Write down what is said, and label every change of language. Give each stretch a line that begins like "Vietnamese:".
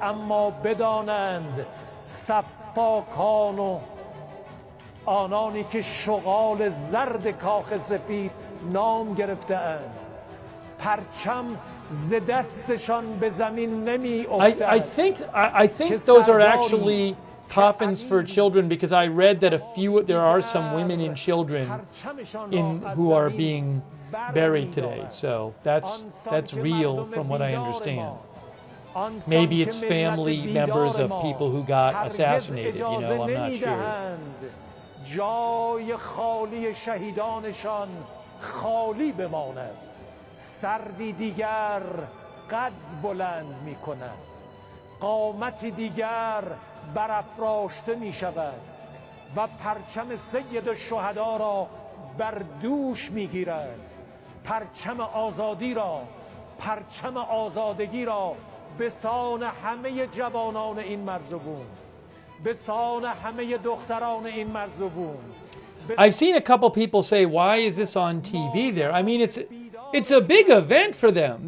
Persian: اما بدانند سفاکان و آنانی که شغال زرد کاخ سفید نام گرفته‌اند، پرچم ز دستشان به زمین نمی افتد.
English: I think those are actually coffins for children, because I read that there are some women and children who are being buried today. So that's real from what I understand. Maybe it's family members of people who got assassinated, I'm not sure.
Persian: جای خالی شهیدانشان خالی بماند. سروی دیگر قد بلند می کند. قامتی دیگر برافراشته می شود و پرچم سید الشهدا را بر دوش می گیرد. پرچم آزادی را، پرچم آزادگی را به سان همه جوانان این مرزبون، به سان همه دختران این مرزبون.
English: I've seen a couple people say, why is this on TV there? I mean, it's a big event for them.